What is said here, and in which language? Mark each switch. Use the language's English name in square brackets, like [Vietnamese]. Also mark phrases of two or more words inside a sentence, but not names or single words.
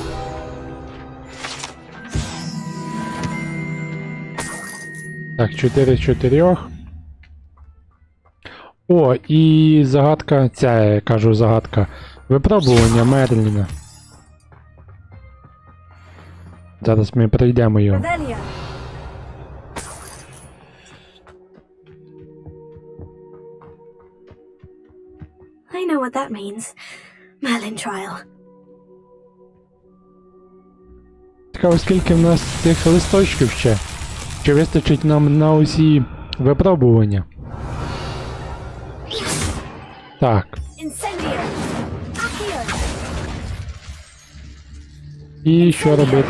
[Ukrainian] Так, 4 з 4. О, і загадка, ця, я кажу, загадка. Випробування Мерліна. Зараз ми пройдемо його. [English] Revelio. I know what that means. Merlin trial. [Ukrainian] Цікаво, скільки в нас цих листочків ще? Чи вистачить нам на усі випробування? Так. [English] Incendio. Accio. [Ukrainian] І що робити?